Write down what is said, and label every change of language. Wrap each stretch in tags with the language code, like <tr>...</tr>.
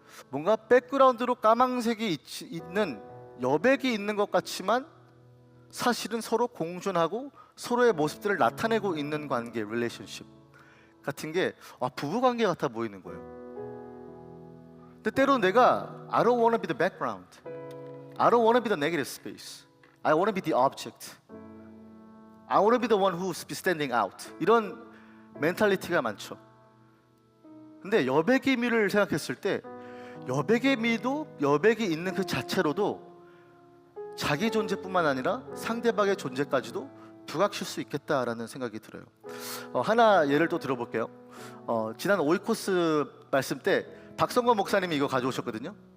<ko>뭔가 백그라운드로 까망색이 있는 여백이 있는 것 같지만 사실은 서로 공존하고 서로의 모습들을 나타내고 있는 관계, 릴레이션십 같은 게 부부 관계 같아 보이는 거예요. 근데 때로는 내가</ko> <en>I don't want to be the background, I don't want to be the negative space, I want to be the object, I want to be the one who's standing out.</en> <ko>이런 멘탈리티가 많죠. 근데 여백의 미를 생각했을 때 여백의 미도 여백이 있는 그 자체로도 자기 존재뿐만 아니라 상대방의 존재까지도 부각실 수 있겠다라는 생각이 들어요. 하나 예를 또 들어볼게요. 지난 오이코스 말씀 때 박성건 목사님이 이거 가져오셨거든요.</ko>